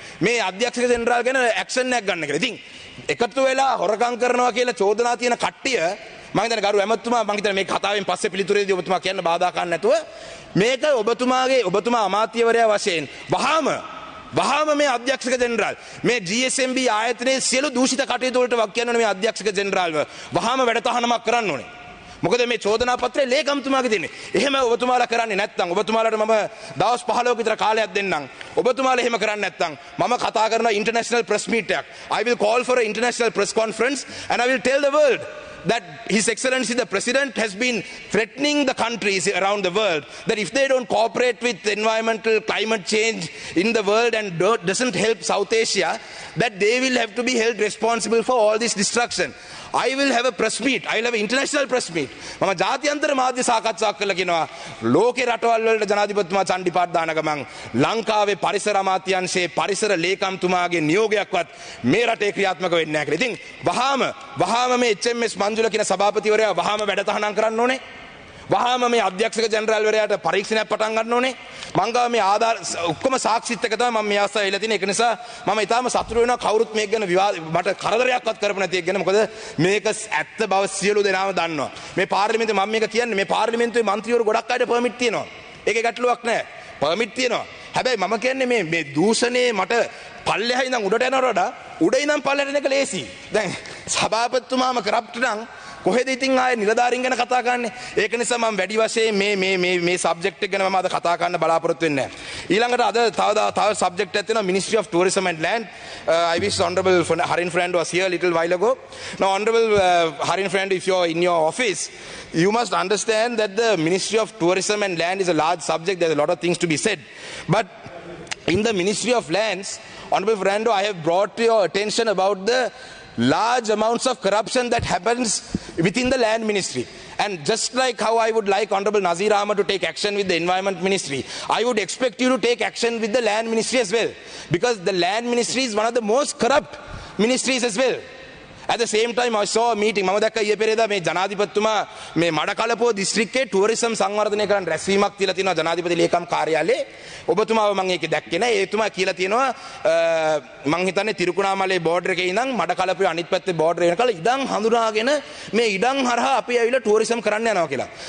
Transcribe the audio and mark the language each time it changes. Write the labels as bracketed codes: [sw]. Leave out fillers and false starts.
[si] මේ අධ්‍යක්ෂක ජෙනරාල් ගැන ඇක්ෂන් එකක් ගන්න කියලා. ඉතින් එකතු වෙලා හොරකම් කරනවා කියලා චෝදනා තියෙන කට්ටිය මම හිතන්නේ ගරු ඇමතුමා මම හිතන්නේ මේ කතාවෙන් පස්සේ පිළිතුරේදී ඔබතුමා කියන්න බාධා කරන්න නැතුව මේක ඔබතුමා අමාත්‍යවරයා වශයෙන් වහාම මේ අධ්‍යක්ෂක ජෙනරාල් මේ GSMB ආයතනයේ සියලු දූෂිත කටයුතු වලට වක් කියන්න ඕනේ මේ අධ්‍යක්ෂක ජෙනරාල්ව වහාම වැඩතහනමක් කරන්න ඕනේ. මොකද මේ චෝදනා පත්‍රය ලේකම්තුමාගේ තියෙන්නේ. එහෙම ඔබතුමාලා කරන්නේ නැත්නම් ඔබතුමාලාට මම දවස් 15ක විතර කාලයක් දෙන්නම්. ඔබතුමාලා එහෙම කරන්නේ නැත්නම් මම කතා කරනවා ඉන්ටර්නැෂනල් ප්‍රෙස් මීට් එකක්. [en] I will call for an international press conference and I will tell the world that His Excellency the President has been threatening the countries around the world that if they don't cooperate with environmental climate change in the world and doesn't help South Asia, that they will have to be held responsible for all this destruction. I will have a press meet. I will have an international press meet. [si] මම ජාත්‍යන්තර මාධ්‍ය සාකච්ඡාවක් කළා කියනවා ලෝකේ රටවල් වලට ජනාධිපතිතුමා චණ්ඩිපාත් දාන ගමන් ලංකාවේ පරිසර අමාත්‍යාංශයේ පරිසර ලේකම්තුමාගේ නියෝගයක්වත් මේ රටේ ක්‍රියාත්මක වෙන්නේ නැහැ කියලා. ඉතින් වහාම මේ HMS මංජුල කියන සභාපතිවරයා වහාම වැඩතහනම් කරන්න ඕනේ. වහාම මේ අධ්‍යක්ෂක ජෙනරාල්වරයාට පරීක්ෂණයක් පටන් ගන්න ඕනේ. මං ගාව මේ ආධාර ඔක්කොම සාක්ෂිත් එක තමයි මම මේ අවස්ථාවේ ඉල්ලලා තියෙන්නේ. ඒක නිසා මම ඊටාම සතුටු වෙනවා කවුරුත් මේක ගැන මට කරදරයක්වත් කරපු නැති එක ගැන. මොකද මේක ඇත්ත බව සියලු දෙනාම දන්නවා. මේ පාර්ලිමේන්තුවේ මම මේක කියන්නේ මේ පාර්ලිමේන්තුවේ മന്ത്രിවරු ගොඩක් අයට පර්මිට් තියෙනවා. ඒකේ ගැටලුවක් නැහැ. පර්මිට් තියෙනවා. හැබැයි මම කියන්නේ මේ දූෂණේ මට පල්ලෙහා ඉඳන් උඩට යනවට වඩා උඩ ඉඳන් පල්ලෙහාට යන එක ලේසි. දැන් සභාපතිතුමාම කරප්ට් නම් කොහෙද ඉතින් ආයේ නිලධාරීන් ගැන කතා කරන්නේ. ඒක නිසා මම වැඩි වශයෙන් මේ සබ්ජෙක්ට් එක ගැන මම අද කතා කරන්න බලාපොරොත්තු වෙන්නේ නැහැ. ඊළඟට අද තව සබ්ජෙක්ට් එකක් තියෙනවා Ministry of Tourism and Land. [en] I wish Honorable Harin Fernando was here a little while ago. Now Honorable Harin Fernando, if you're in your office, you must understand that the Ministry of Tourism and Land is a large subject. There's a lot of things to be said. But in the Ministry of Lands, Honorable Fernando, I have brought to your attention about the large amounts of corruption that happens within the land ministry. And just like how I would like Honorable Nazir Ahmad to take action with the Environment Ministry, I would expect you to take action with the Land Ministry as well. Because the Land Ministry is one of the most corrupt ministries as well. At the same time, I saw a meeting. [si] මම දැක්ක ඊයේ පෙරේදා මේ ජනාධිපතිතුමා මේ මඩකලපුව දිස්ත්‍රික්කයේ tourism සංවර්ධනය කරන්න රැස්වීමක් තියලා තියෙනවා ජනාධිපති ලේකම් කාර්යාලයේ. ඔබතුමාව මම ඒකේ දැක්කේ නැහැ. ඒතුමා කියලා තියෙනවා මං හිතන්නේ තිරුකුණාමලේ බෝඩර් එකේ ඉඳන් මඩකලපුවේ අනිත් පැත්තේ බෝඩර් වෙනකල් ඉඩම් හඳුනාගෙන මේ ඉඩම් හරහා අපි ඇවිල්ලා ටුවරිසම් කරන්න යනවා කියලා.